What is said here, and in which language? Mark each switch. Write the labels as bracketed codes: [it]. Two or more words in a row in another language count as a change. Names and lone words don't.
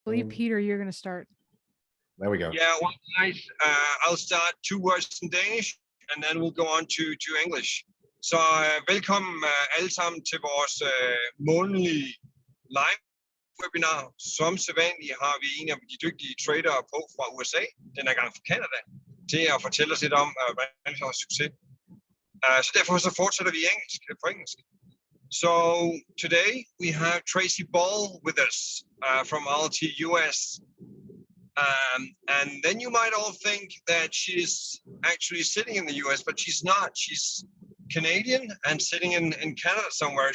[en] believe, Peter, you're going to start. There we go. Yeah, well, guys, I'll start 2 words in Danish, and then we'll go on to English. [da] Så velkommen alle sammen til vores månedlige live webinar. Som sædvanligt har vi en af de dygtige tradere på fra USA, den er gang fra Canada, til at fortælle os lidt om, hvordan vi har succes. Så derfor så fortsætter vi på engelsk. [en] So today we have Tracy Ball with us from Alt US. And then you might all think that she's actually sitting in the US, but she's not. She's Canadian and sitting in Canada somewhere.